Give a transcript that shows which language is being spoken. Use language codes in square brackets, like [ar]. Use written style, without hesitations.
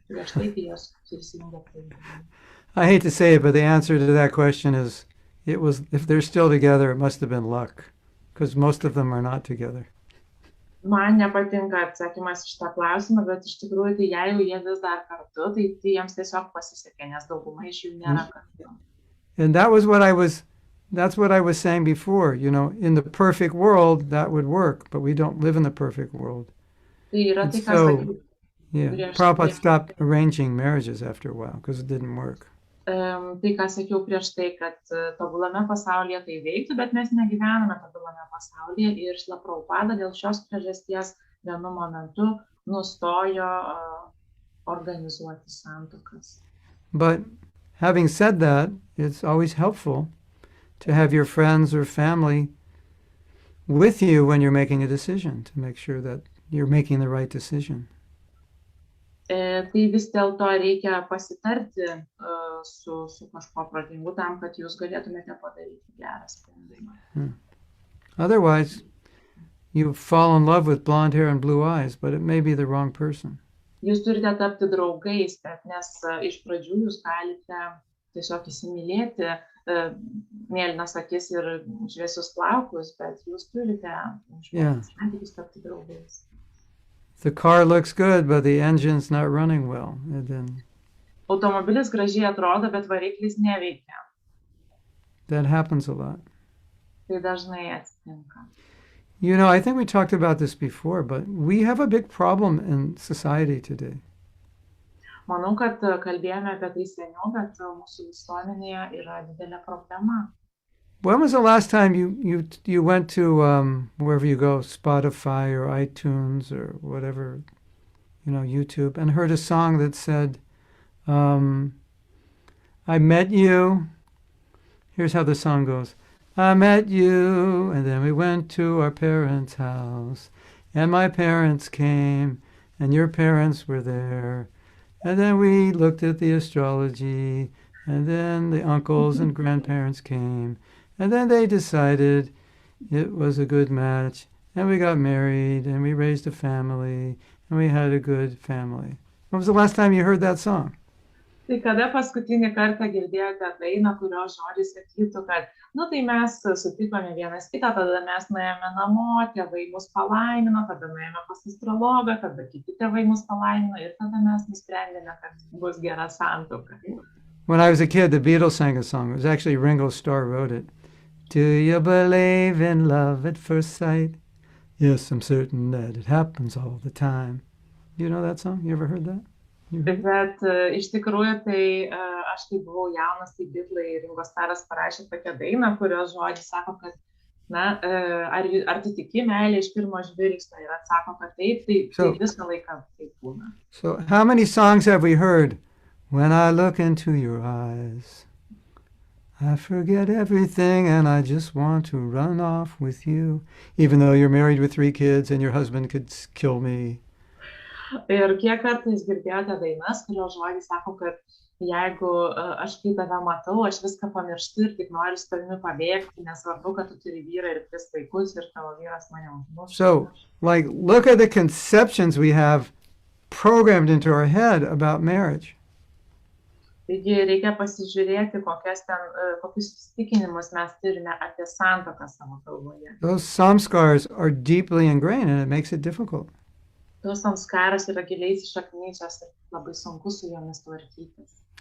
[lt] Prieš tai, kai jos prisijungė prie judėjimo. [en] I hate to say it, but the answer to that question is, if they're still together, it must have been luck, because most of them are not together. [lt] Man nepatinka atsakymas iš tą klausimą, bet iš tikrųjų, tai jeigu jie vis dar kartu, tai jiems tiesiog pasisekė, nes dauguma iš jų nėra kartu. [en] And that's what I was saying before, in the perfect world, that would work, but we don't live in the perfect world. And so, Prabhupada stopped arranging marriages after a while, because it didn't work. [lt] Tai, ką sakiau prieš tai, kad tobulame pasaulyje tai veiktų, bet mes negyvename tobulame pasaulyje ir Šrila Prabhupada dėl šios priežasties vienu momentu nustojo organizuoti santuokas. [en] But having said that, it's always helpful to have your friends or family with you when you're making a decision, to make sure that you're making the right decision. [lt] Tai vis dėlto reikia pasitarti su kažkuo protingu tam, kad jūs galėtumėte padaryti gerą sprendimą. [en] Otherwise, you fall in love with blonde hair and blue eyes, but it may be the wrong person. [lt] Jūs turite tapti draugais, bet nes iš pradžių jūs galite tiesiog įsimylėti mėlynas akis ir šviesius plaukus, bet jūs turite santykius tapti draugais. [en] The car looks good, but the engine's not running well. And then... [lt] Automobilis gražiai atrodo, bet variklis neveikia. [en] That happens a lot. [lt] Tai dažnai atsitinka. [en] You know, I think we talked about this before, but we have a big problem in society today. [lt] Manau, kad kalbėjome apie tai seniau, bet mūsų visuomenėje yra didelė problema. [en] When was the last time you went to wherever you go, Spotify or iTunes or whatever, you know, YouTube, and heard a song that said, I met you. Here's how the song goes. I met you, and then we went to our parents' house, and my parents came, and your parents were there, and then we looked at the astrology, and then the uncles and grandparents came, and then they decided it was a good match, and we got married, and we raised a family, and we had a good family. When was the last time you heard that song? [lt] Tai kada paskutinį kartą girdėjote dainą, kurios žodžiai sakytų, kad, tai mes sutikome vienas kitą, tada mes nuėjome namo, tėvai mus palaimino, tada nuėjome pas astrologą, tada kiti tėvai mus palaimino ir tada mes nusprendėme, kad bus gera santuoka. [en] When I was a kid, the Beatles sang a song. It was actually Ringo Starr wrote it. Do you believe in love at first sight? Yes, I'm certain that it happens all the time. You know that song? You ever heard that? [lt] Bet iš tikrųjų, tai aš kai buvau jaunas, tai Beatlai Ringo Starras parašė tokią dainą, kurios žodžiai sako, kad, ar tu tiki meilę iš pirmo žvilgsnio, ir atsako, kad taip, tai visą laiką taip būna. [en] So how many songs have we heard? When I look into your eyes, I forget everything and I just want to run off with you, even though you're married with 3 kids and your husband could kill me. [lt] Ir kiek kartais girdėjote dainas, kurios žodžiai sako, kad jeigu aš kai tave matau, aš viską pamirštu ir tik noriu su tavimi pabėgti, nesvarbu, kad tu turi vyrą ir 3 vaikus ir tavo vyras mane užmuš. [en] So, look at the conceptions we have programmed into our head about marriage. [lt] Taigi reikia pasižiūrėti, kokius įsitikinimus mes turime apie santuoką savo galvoje. [en] Those samskars are deeply ingrained and it makes it difficult. [lt] Tos samskaros yra giliai įsišaknyjusios ir labai sunku su jomis tvarkytis.